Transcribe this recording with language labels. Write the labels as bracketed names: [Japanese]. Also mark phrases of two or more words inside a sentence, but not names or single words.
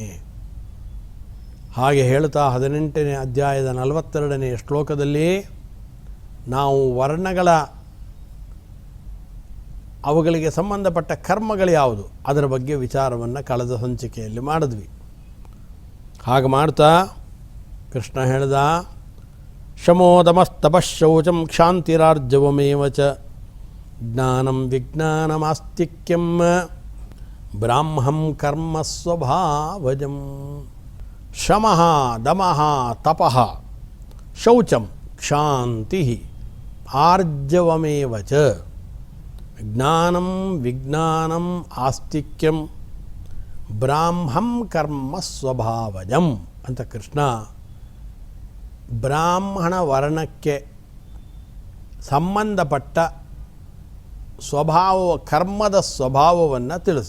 [Kannada] ಹಾಗೆ ಹೇಳ್ತಾ 18ನೇ ಅಧ್ಯಾಯದ 42ನೇ ಶ್ಲೋಕದಲ್ಲಿ ನಾವು ವರ್ಣಗಳ ಅವುಗಳಿಗೆ ಸಂಬಂಧಪಟ್ಟ ಕರ್ಮಗಳು ಯಾವುದು ಅದರ ಬಗ್ಗೆ ವಿಚಾರವನ್ನು ಕಳೆದ ಸಂಚಿಕೆಯಲ್ಲಿ ಮಾಡಿದ್ವಿ. ಹಾಗೆ ಮಾಡ್ತಾ ಕೃಷ್ಣ ಹೇಳ್ದ, [Sanskrit] ಶಮೋದಮಸ್ತಪಶೌಚಂ ಕ್ಷಾಂತಿರಾರ್ಜವಮೇವ ಚ ಜ್ಞಾನಂ ವಿಜ್ಞಾನಮಾಸ್ತಿಕ್ಯಂ ಬ್ರಾಹ್ಮಂ ಕರ್ಮ ಸ್ವಭಾವಜಂ. ಶಮಃ ದಮಃ ತಪಃ ಶೌಚಂ ಕ್ಷಾಂತಿ ಆರ್ಜವಮೇವ ಚ ಜ್ಞಾನಂ ವಿಜ್ಞಾನಂ ಆಸ್ತಿಕ್ಯಂ ಬ್ರಾಹ್ಮಂ ಕರ್ಮ ಸ್ವಭಾವಜಂ [Kannada] ಅಂತ ಕೃಷ್ಣ ಬ್ರಾಹ್ಮಣ ವರ್ಣಕ್ಕೆ ಸಂಬಂಧಪಟ್ಟ ಸ್ವಭಾವ ಕರ್ಮದ ಸ್ವಭಾವವನ್ನು ತಿಳಿಸ್ದ.